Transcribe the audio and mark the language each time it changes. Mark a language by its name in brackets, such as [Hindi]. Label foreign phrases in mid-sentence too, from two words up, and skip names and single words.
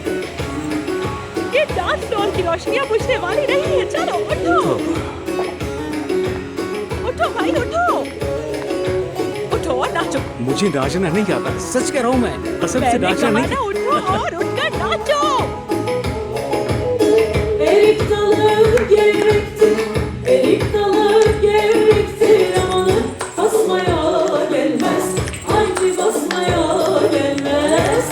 [Hindi] ये डांस फ्लोर की रोशनियां बुझने वाली नहीं है। चलो उठो, उठो भाई उठो, उठो और नाचो। मुझे नाचना नहीं आता, सच कह रहा हूँ मैं। कसम से नाचना नहीं। उठो और उठकर नाचो। [Turkish] Erik dalı gevrektir, erik dalı gevrektir. Amanı basmaya gelmez, hangi basmaya gelmez.